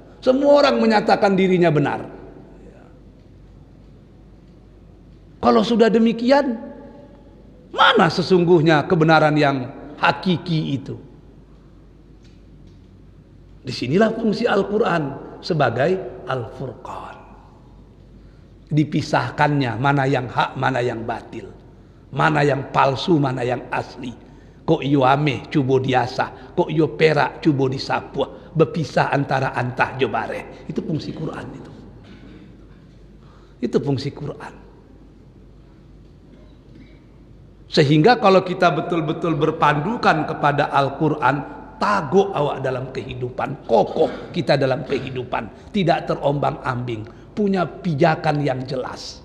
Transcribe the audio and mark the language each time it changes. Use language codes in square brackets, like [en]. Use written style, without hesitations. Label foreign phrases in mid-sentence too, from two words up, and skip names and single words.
[id] Semua orang menyatakan dirinya benar. Kalau sudah demikian, mana sesungguhnya kebenaran yang hakiki itu? Disinilah fungsi Al-Quran sebagai Al-Furqan. Dipisahkannya mana yang hak, mana yang batil, mana yang palsu, mana yang asli. [min] Kok iyo ame cubo diasa, kok iyo perak cubo disapua, berpisah antara antah jobare. [id] Itu fungsi Quran itu. Itu fungsi Quran. Sehingga kalau kita betul-betul berpandukan kepada Al-Quran, [min] tagok awak [id] dalam kehidupan, kokoh kita dalam kehidupan, tidak terombang-ambing, punya pijakan yang jelas.